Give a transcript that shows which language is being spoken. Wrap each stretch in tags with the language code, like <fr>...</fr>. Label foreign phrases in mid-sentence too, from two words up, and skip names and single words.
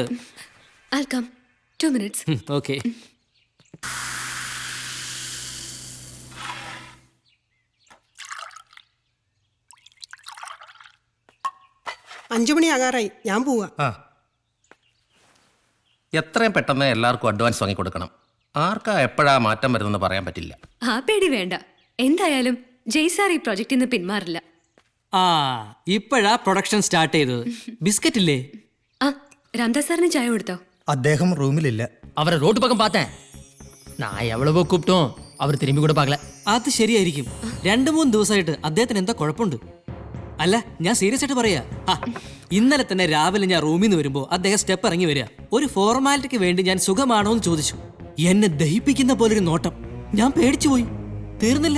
<en>I'll come. 2 minutes.</en> <ml>ഓക്കെ. അഞ്ചു മണിയാകാറായി, ഞാൻ പോവാ. എത്രയും പെട്ടെന്ന് എല്ലാവർക്കും അഡ്വാൻസ് വാങ്ങി കൊടുക്കണം. ആർക്കാ എപ്പോഴാ മാറ്റം വരുന്നെന്ന് പറയാൻ പറ്റില്ല. ആ പേടി വേണ്ട. എന്തായാലും ജയ്സാർ ഈ പ്രൊജക്റ്റിൽ നിന്ന് പിന്മാറില്ല. ആ ഇപ്പോഴാ</ml> <en>production start</en> <ml>ചെയ്തത്. ബിസ്ക്കറ്റ് ഇല്ലേ? ആ രാംദാസ് സാറിന് ചായ കൊടുത്തോ? അദ്ദേഹം റൂമിലില്ല.</ml> <ta>அவரை ரோட்டு பக்கம் பார்த்தேன். நான் எவ்வளவோ கூப்பிட்டோம், அவர் திரும்பி கூட பார்க்கல.</ta> <ml>അത് ശരിയായിരിക്കും. 2-3 ദിവസമായിട്ട് അദ്ദേഹത്തിന് എന്താ കുഴപ്പമുണ്ട്? അല്ല, ഞാൻ സീരിയസ് ആയിട്ട് പറയാ. ഇന്നലെ തന്നെ രാവിലെ ഞാൻ റൂമിൽ നിന്ന് വരുമ്പോൾ അദ്ദേഹം സ്റ്റെപ്പ് ഇറങ്ങി വരിക. ഒരു ഫോർമാലിറ്റിക്ക് വേണ്ടി ഞാൻ സുഖമാണോ എന്ന് ചോദിച്ചു. എന്നെ ദഹിപ്പിക്കുന്ന പോലൊരു നോട്ടം. ഞാൻ പേടിച്ചു പോയി. തീർന്നില്ല.</ml>